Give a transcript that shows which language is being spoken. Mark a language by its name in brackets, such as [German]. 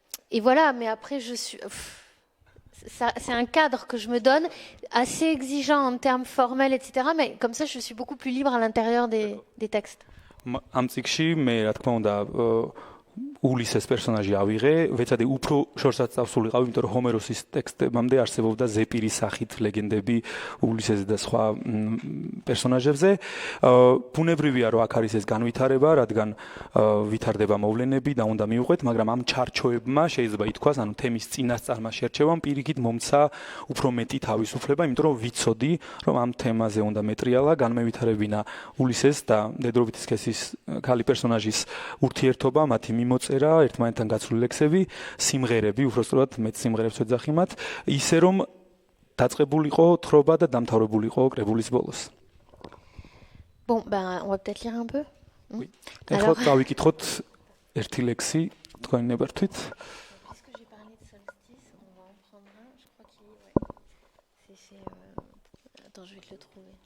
[French] Et voilà, mais après, c'est un cadre que je me donne, assez exigeant en termes formels, etc. Mais comme ça, je suis beaucoup plus libre à l'intérieur des textes. [Georgian] ამ წიგში მე რა თქმა უნდა ულისეს პერსონაჟი ავიღე, ვეცადე უფრო შორსაც წავსულიყავ, იმიტომ რომ ჰომეროსის ტექსტებამდე არსებობდა ზეპირის სახით ლეგენდები ულისეს და სხვა პერსონაჟებზე. ბუნებრივია, რომ აქ არის ეს განვითარება, რადგან ვითარდება მოვლენები და უნდა მიუყვეთ, მაგრამ ამ ჩარჩოებმა შეიძლება ითქვას, ანუ თემის წინასწარმას შერჩევამ პირიქით მომცა უფრო მეტი თავისუფლება, იმიტომ რომ ვიცოდი, რომ ამ თემაზე უნდა მეტრიალა, განმევითარებინა ულისეს და დედრობითის კეშის ქალი პერსონაჟის ურთიერთობა, მათი მიმოწერა, ერთმანეთთან გაცვლილი ლექსები, სიმღერები, უბრალოდ მეც სიმღერებს ვეძახი მათ, ისე რომ დაწყებულიყო თხრობა და დამთავრებულიყო კრებულის ბოლოს. [French] Bon, ben, on va peut-être lire un peu. Oui. [Georgian] Alors, გავიკითხოთ ერთი ლექსი თქვენი ნებართვით. [French] Puisque j'ai parlé de solstice, on va en prendre un. Je crois qu'il est. Ouais. Attends, je vais te le trouver.